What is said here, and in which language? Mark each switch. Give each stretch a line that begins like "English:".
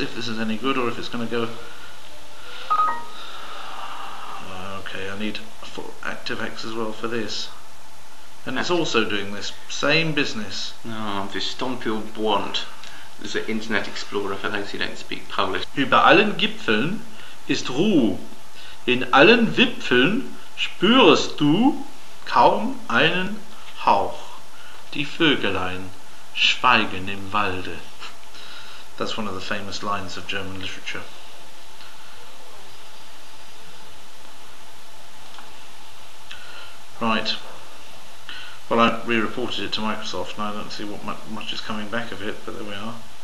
English: If this is any good, or if it's going to go. Okay, I need ActiveX as well for this, and it's also doing this same business. No, Vistopil Bond. There's an Internet Explorer for those who don't speak Polish.
German: Über allen Gipfeln ist Ruhe. In allen Wipfeln spürst du kaum einen Hauch. Die Vögelein schweigen im Walde.
English: That's one of the famous lines of German literature. Right. Well, I re-reported it to Microsoft, and I don't see what much is coming back of it, but there we are.